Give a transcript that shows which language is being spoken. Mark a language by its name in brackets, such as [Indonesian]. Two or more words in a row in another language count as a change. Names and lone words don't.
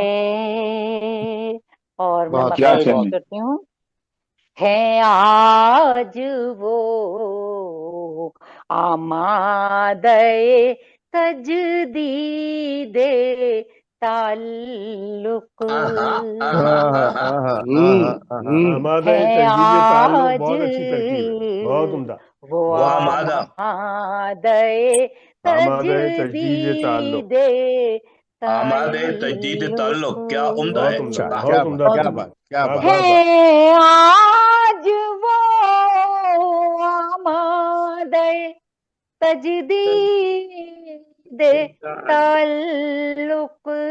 [Hindi] है और मैं बहुत क्या मतलब पेश कहने करती हूँ है आज वो आमादे तजदीदे ताल्लुक आहा आहा आहा आहा आहा हम्म आहा आहा आमादा है तजदीद ताल्लुक आज बहुत अच्छी तरकीब है बहुत उम्दा वो वो आमादा आमादे आमादा तजदीद ताल्लुक तजदीदे आमादे तजदीद ताल्लुक क्या उम्दा बहुत है। उम्दा अच्छा वाह क्या बहुत बात उम्दा बहुत क्या उम्दा बात क्या वाह बात वाह वाह है आज वो आमादे तजदीद ताल्लुक